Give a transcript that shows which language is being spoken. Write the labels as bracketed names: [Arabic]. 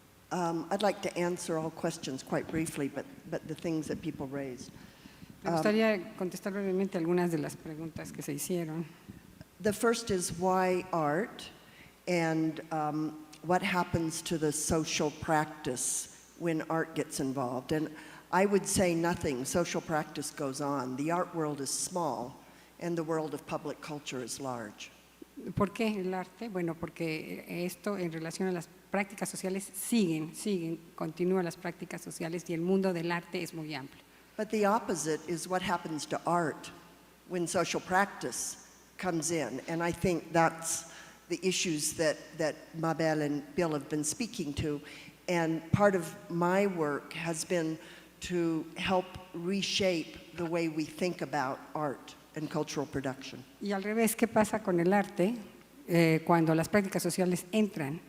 [English] I'd like to answer all questions quite briefly, but the things that people raised. [Spanish] Me gustaría contestar brevemente algunas de las preguntas que se hicieron. [English] The first is why art, and what happens to the social practice when art gets involved. And I would say nothing. Social practice goes on. The art world is small, and the world of public culture is large. [Spanish] ¿Por qué el arte? Bueno, porque esto en relación a las prácticas sociales continúan las prácticas sociales, y el mundo del arte es muy amplio. [English] But the opposite is what happens to art when social practice comes in, and I think that's the issues that Mabel and Bill have been speaking to, and part of my work has been to help reshape the way we think about art and cultural production. [Spanish] Y al revés, ¿qué pasa con el arte cuando las prácticas sociales entran?